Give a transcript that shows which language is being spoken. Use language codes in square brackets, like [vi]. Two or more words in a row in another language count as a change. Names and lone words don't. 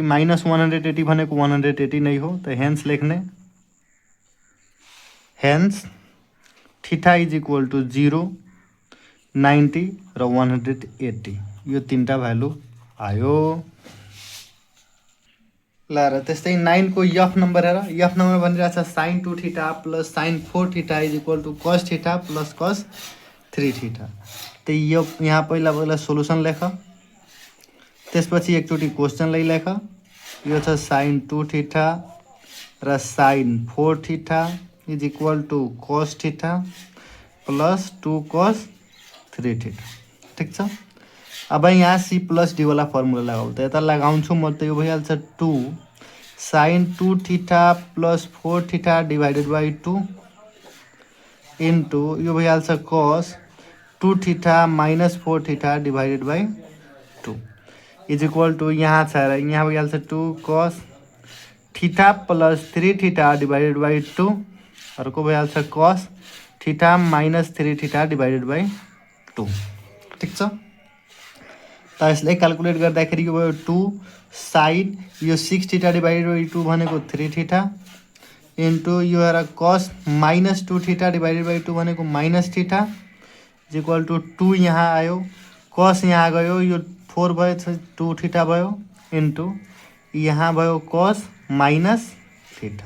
[ne] माइनस 180 भनेको 180 नै हो, त हेन्स लेख्ने [en] hence theta is equal to 0, [ne] 90 र 180 यो तीनटा भ्यालु आयो। ल र त्यस्तै 9 को एफ नम्बर हेर। एफ नम्बर भनिरहेछ [en] sin 2 theta plus sin 4 theta is equal to cos theta plus cos 3 theta. [ne] त यो यहाँ पहिला सोलुसन लेख, त्यसपछि एकचोटि क्वेश्चनलाई लेख। यो छ [en] sin 2 theta [ne] र [en] sin 4 theta is equal to cos theta plus 2 cos 3 theta. [ne] ठिक छ। अब यहाँ [en] c plus D [ne] वाला फर्मुला लगाऊ, त यता लगाउँछु म, त यो भइहाल्छ [en] 2 sin 2 theta plus 4 theta divided by 2 into [ne] यो भइहाल्छ [en] cos 2 theta minus 4 theta divided by 2 is equal to [ne] यहाँ छ र यहाँ भइहाल्छ [en] 2 cos theta plus 3 theta divided by 2, [ne] अर्को भइहाल्छ [en] cos theta minus 3 theta divided by 2. [ne] ठिक छ। त यसलाई क्याल्कुलेट गर्दाखेरि यो भयो 2 sin यो [en] 6 theta divided by 2 [ne] भनेको [en] 3 theta into [ne] यो हेर [en] cos minus 2 theta divided by 2 [ne] भनेको [en] minus theta is equal to 2 [ne] यहाँ आयो, cos यहाँ गयो, यो 4 भयो 2 थीटा भयो इंटू यहाँ भयो [en] cos minus theta.